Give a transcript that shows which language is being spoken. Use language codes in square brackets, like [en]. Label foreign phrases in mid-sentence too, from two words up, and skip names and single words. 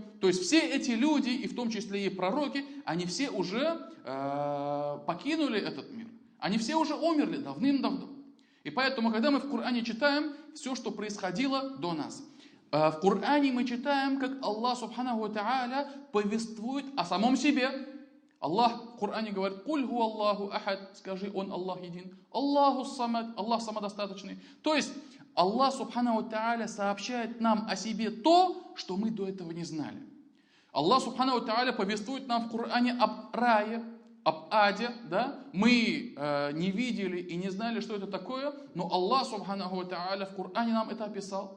[ru] То есть все эти люди, и в том числе и пророки, они все уже покинули этот мир. Они все уже умерли давным-давно. И поэтому, когда мы в Коране читаем все, что происходило до нас, в Коране мы читаем, как Аллах [ar] سبحانه وتعالى [ru] повествует о самом себе. Аллах в Коране говорит: [ar] «قل هو الله أحد», [ru] скажи, Он Аллах един, [ar] الله الصمد, [ru] Аллах самодостаточный. То есть Аллах [ar] سبحانه وتعالى [ru] сообщает нам о себе то, что мы до этого не знали. Аллах [ar] سبحانه وتعالى [ru] повествует нам в Коране об рае, об аде, да? Мы не видели и не знали, что это такое, но Аллах [ar] سبحانه وتعالى [ru] в Коране нам это описал.